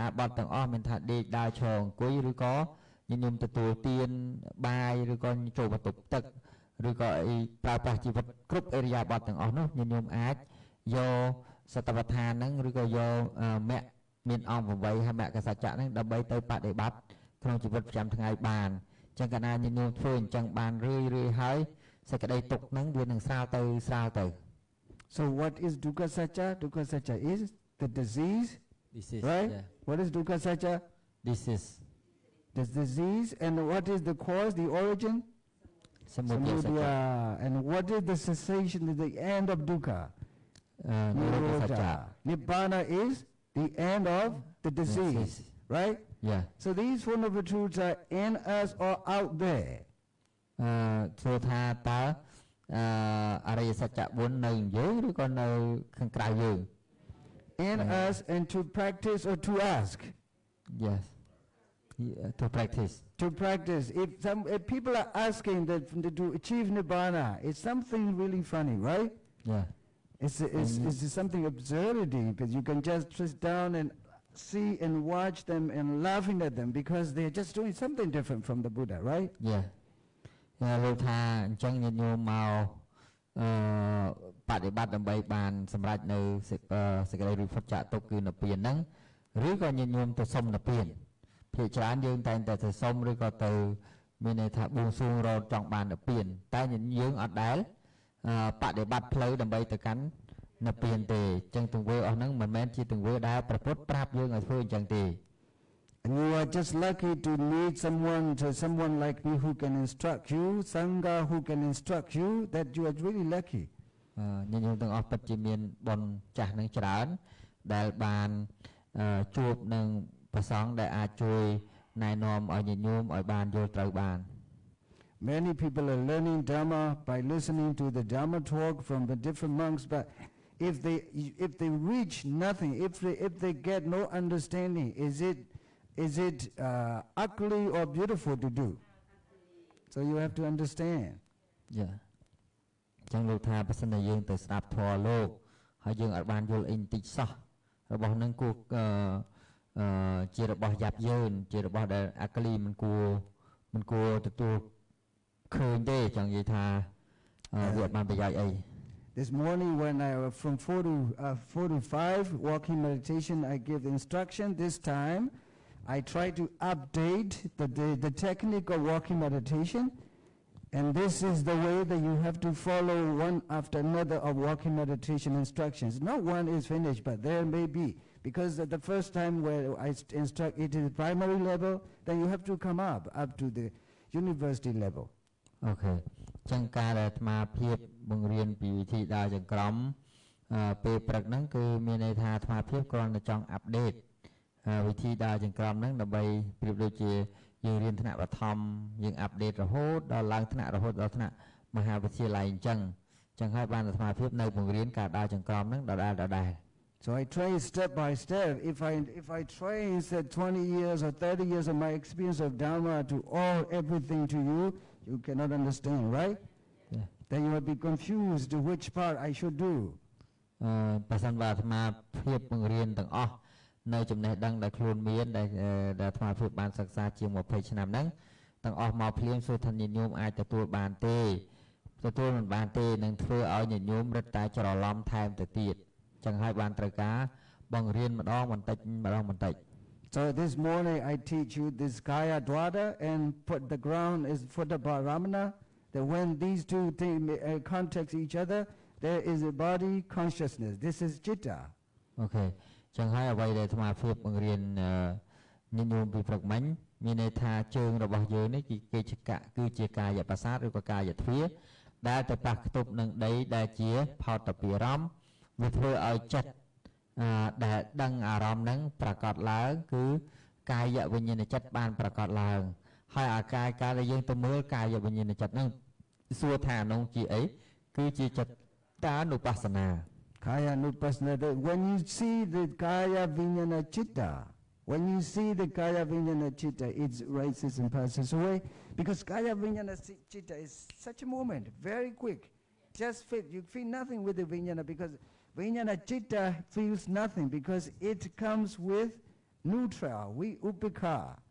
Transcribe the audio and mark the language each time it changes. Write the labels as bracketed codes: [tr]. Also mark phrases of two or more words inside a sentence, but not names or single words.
[km] បថទាំងអស់មានថាដេកដើរឈរអង្គុយឬក៏ញញួមទទួលទានបាយឬក៏ចូលបន្ទប់ទឹកឬក៏អីប្រើប្រាស់ជីវិតគ្រប់អេរិយាបថទាំងអស់នោះញញួមអាចយកសតវដ្ឋានហ្នឹងឬក៏យកមគ្គមានអង្គ8ហើយមគ្គសច្ចៈហ្នឹងដើម្បីទៅបដិបត្តិក្នុងជីវិតប្រចាំថ្ងៃបានចឹងកាលណាញញួមធ្វើអញ្ចឹងបានរឿយហើយសេចក្តីទុក្ខហ្នឹងវានឹងស្រាលទៅ [en] So what is [pi] dukkha satcha? Dukkha satcha [en] is the disease, right? Yeah. What is [pi] dukkha satcha? [en] Disease. The disease. And what is the cause, the origin? Samudaya. And what is the cessation, the end of dukkha? Nirodha. Nibbana is the end of the disease, right? Yeah. So these Four Noble Truths are in us or out there. [km] ធ្វើថាតើអរិយសច្ចៈ4នៅយើងឬក៏នៅខាងក្រៅយើង [en] In us and to practice or to ask. Yes. To practice. To practice. If people are asking that to achieve nibbana, it's something really funny, right? Yeah. It's something absurdity, because you can just sit down and see and watch them and laughing at them because they're just doing something different from the Buddha, right? Yeah. [km] លោកថាអញ្ចឹងញាតិញោមមកបដិបត្តិដើម្បីបានសម្រេចនៅសេចក្តីរួចផុតចាកទុក្ខគឺនិព្វានហ្នឹងឬក៏ញាតិញោមទៅសុំនិព្វានភាគច្រើនយើងតែងតែទៅសុំឬក៏ទៅមានន័យថាបួងសួងរកចង់បាននិព្វានតែញាតិយើងអត់ដែលបដិបត្តិផ្លូវដើម្បីទៅកាន់និព្វានទេអញ្ចឹងទង្វើអស់ហ្នឹងមិនមែនជាទង្វើដែលព្រះពុទ្ធប្រាប់យើងឲ្យធ្វើអញ្ចឹងទេ [en] And you are just lucky to meet someone like me who can instruct you, Sangha who can instruct you, that you are really lucky. [km] ញាតិញោមទាំងអស់ពិតជាមានបុណ្យចាស់នឹងច្រើនដែលបានជួបនឹងព្រះសង្ឃដែលអាចជួយណែនាំឲ្យញាតិញោមឲ្យបានយល់ត្រូវបាន [en] Many people are learning Dhamma by listening to the Dhamma talk from the different monks, but if they reach nothing, if they get no understanding, is it ugly or beautiful to do? So you have to understand. Yeah. [km] ចឹងលោកថាបើសិនតែយើងទៅស្ដាប់ធម៌លោកហើយយើងអាចបានយល់អីបន្តិចសោះរបស់នឹងគួរជារបស់យ៉ាប់យឺនជារបស់ដែលអាក្លីមិនគួរទទួលឃើញទេចង់និយាយថាវាបានប្រយោជន៍អី [en] This morning when I was from 4 to 5 walking meditation, I give instruction. This time I try to update the technique of walking meditation. And this is the way that you have to follow one after another of walking meditation instructions. Not one is finished, but there may be. Because the first time where I instruct it is primary level, then you have to come up to the university level. Okay. [km] ចឹងការដែលអាត្មាភាពបង្រៀនពីវិធីដើរចង្ក្រមពេលព្រឹកហ្នឹងគឺមានន័យថាអាត្មាភាពគ្រាន់តែចង់អាប់ដេតវិធីដើរចង្ក្រមហ្នឹងដើម្បីប្រៀបដូចជាយើងរៀនថ្នាក់បឋមយើងអាប់ដេតរហូតដល់ឡើងថ្នាក់រហូតដល់ថ្នាក់មហាវិទ្យាល័យអញ្ចឹងហើយបានអាត្មាភាពនៅបង្រៀនការដើរចង្ក្រមហ្នឹងដដែល [en] So I train step by step. If I train said 20 years or 30 years of my experience of Dharma to everything to you, you cannot understand, right? Yeah. Then you will be confused which part I should do. [km] បើសិនបើអាត្មាភាពបង្រៀនទាំងអស់នៅចំណេះដឹងដែលខ្លួនមានដែលអាត្មាភាពបានសិក្សាជាង20ឆ្នាំហ្នឹងទាំងអស់មកភ្លាមសួរថាញាតិញោមអាចទទួលបានទេទទួលមិនបានទេនឹងធ្វើឲ្យញាតិញោមរឹតតែច្រឡំថែមទៅទៀតចឹងហើយបានត្រូវការបង្រៀនម្ដងបន្តិច [en] So this morning I teach you this [pi] Kaya Dwada [en] and put the ground is [pi] Fuddha Ramana, [en] that when these two things contact each other, there is a body consciousness. This is Chitta. Okay. [km] ចឹងហើយអ្វីដែលអាត្មាភាពបង្រៀនញាតិញោមពីព្រឹកមិញមានន័យថាជើងរបស់យើងនេះគឺជាកាយប្រសាទឬក៏កាយទ្វារដែលទៅប៉ះខ្ទប់នឹងដីដែលជាផោតពិរម្មវាធ្វើឲ្យចិត្តដែលដឹងអារម្មណ៍ហ្នឹងប្រកបឡើងគឺកាយវិញ្ញាណចិត្តបានប្រកបឡើងហើយអាកាយកាលដែលយើងទៅមើលកាយវិញ្ញាណចិត្តហ្នឹងសួរថានោះជាអីគឺជាចិត្តតានុបស្សនា [pi] Kaya Nupassana, [en] when you see the [pi] Kaya Vijnana Chitta, [en] it rises and passes away. Because [pi] Kaya Vijnana Chitta [en] is such a moment, very quick. Just you feel nothing with the Vijnana because [pi] Vijnana Chitta [en] feels nothing because it comes with neutral, upekha.